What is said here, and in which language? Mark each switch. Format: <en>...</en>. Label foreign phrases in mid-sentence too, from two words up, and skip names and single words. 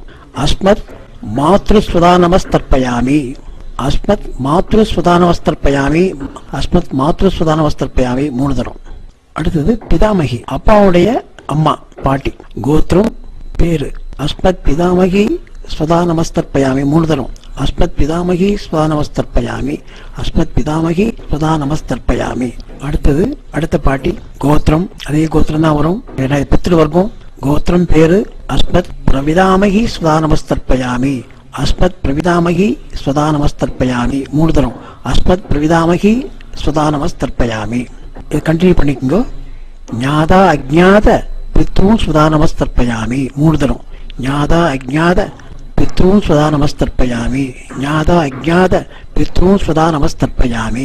<sa>अस्मत् मातृस्वधा नमस्तर्पयामि, अस्मत् मातृस्वधा नमस्तर्पयामि, अस्मत् मातृस्वधा नमस्तर्पयामि 3 தரம்.</sa> <ta>அடுத்தது பிதாமகி, அப்பாவுடைய அம்மா பாட்டி. கோத்திரம் பேரு</ta> <sa>अस्मत् पितामही स्वधा नमस्तर्पयामि 3 தரம். अस्मत् पितामही स्वधा नमस्तर्पयामि, अस्मत् पितामही स्वधा नमस्तर्पयामि.</sa> <ta>அடுத்தது அடுத்த பாட்டி கோத்திரம், அதே கோத்திரம் தான் வரும், பித்ரு வர்க்கம். கோத்திரம் பேரு</ta> <sa>अस्मत् प्रपितामही स्वधा नमस्तर्पयामि, अस्मत् प्रपितामही स्वधा नमस्तर्पयामि 3 தரம். अस्मत् प्रपितामही स्वधा नमस्तर्पयामि.</sa> <ta>இது கண்டினியூ பண்ணிக்கோங்க.</ta> <sa>ज्ञात अज्ञात पितॄन् स्वधा नमस्तर्पयामि 3 தரம். ज्ञात अज्ञात पितॄन् स्वधा नमस्तर्पयामि, ज्ञात अज्ञात पितॄन् स्वधा नमस्तर्पयामि.</sa>